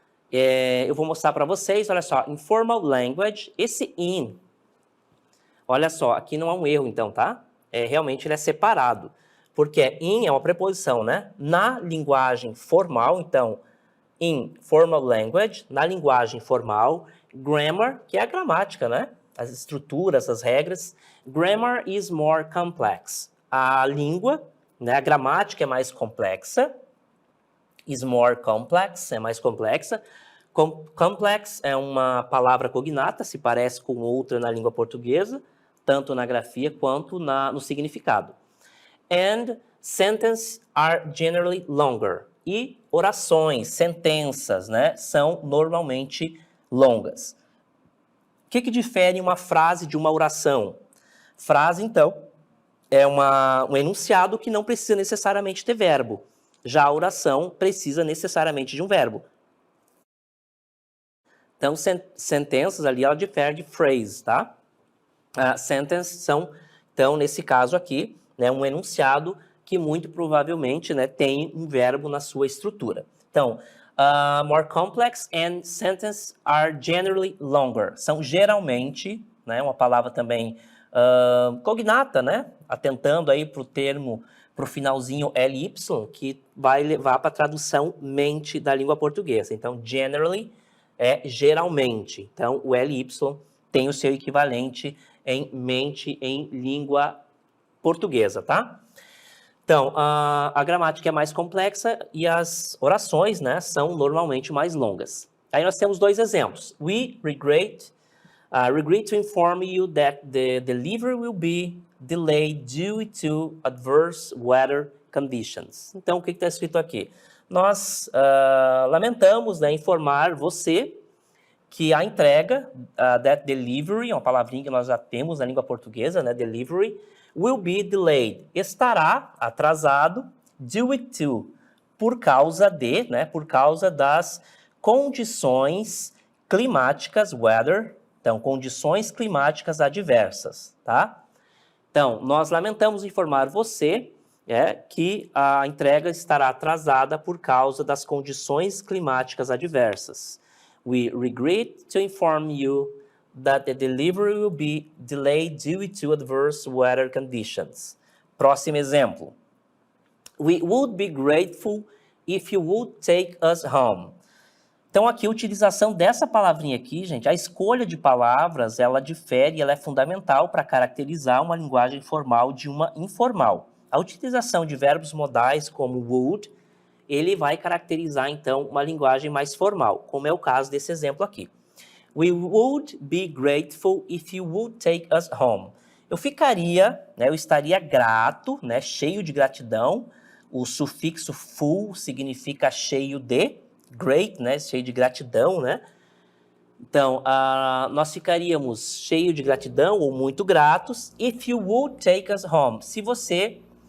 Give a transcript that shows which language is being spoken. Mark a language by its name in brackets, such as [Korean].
[Portuguese] Eu vou mostrar para vocês, olha só, [English] informal language, [Portuguese] esse in, olha só, aqui não há um erro, então, tá? Realmente ele é separado, porque in é uma preposição, né? Na linguagem formal, então, [English] in formal language, [Portuguese] na linguagem formal, grammar, que é a gramática, né? As estruturas, as regras. [English] Grammar is more complex. [Portuguese] A língua, né? A gramática é mais complexa. [English] Is more complex, [Portuguese] é mais complexa. Complex é uma palavra cognata, se parece com outra na língua portuguesa, tanto na grafia quanto no significado. [English] And sentences are generally longer. [Portuguese] E orações, sentenças, né, são normalmente longas. O que difere uma frase de uma oração? Frase, então, é um enunciado que não precisa necessariamente ter verbo. Já a oração precisa necessariamente de um verbo. Então, sentenças ali, ela difere de phrase, tá? Sentences são, então, nesse caso aqui, né, um enunciado que muito provavelmente, né, tem um verbo na sua estrutura. [English] Então, more complex and sentences are generally longer. [Portuguese] São geralmente, né, uma palavra também cognata, né, atentando aí para o termo, para o finalzinho ly, que vai levar para a tradução mente da língua portuguesa. Então, generally é geralmente. Então, o ly tem o seu equivalente em mente em língua portuguesa, tá? Então, a gramática é mais complexa e as orações, né, são normalmente mais longas. Aí nós temos dois exemplos. [English] We regret to inform you that the delivery will be delayed due to adverse weather conditions. [Portuguese] Então, o que está escrito aqui? Nós lamentamos, né, informar você que a entrega, that delivery, é uma palavrinha que nós já temos na língua portuguesa, né, delivery, [English] will be delayed, [Portuguese] estará atrasado, [English] due to, [Portuguese] por causa de, né, por causa das condições climáticas, weather, então, condições climáticas adversas, tá? Então, nós lamentamos informar você que a entrega estará atrasada por causa das condições climáticas adversas. [English] We regret to inform you that the delivery will be delayed due to adverse weather conditions. [Portuguese] Próximo exemplo. [English] We would be grateful if you would take us home. [Portuguese] Então, aqui, a utilização dessa palavrinha aqui, gente, a escolha de palavras, ela difere, ela é fundamental para caracterizar uma linguagem formal de uma informal. A utilização de verbos modais como would, ele vai caracterizar, então, uma linguagem mais formal, como é o caso desse exemplo aqui. [English] We would be grateful if you would take us home. [Portuguese] Eu ficaria, né, eu estaria grato, né, cheio de gratidão. O sufixo full significa cheio de, great, né, cheio de gratidão, né? Então, nós ficaríamos cheio de gratidão ou muito gratos [English] if you would take us home. [Portuguese] Se você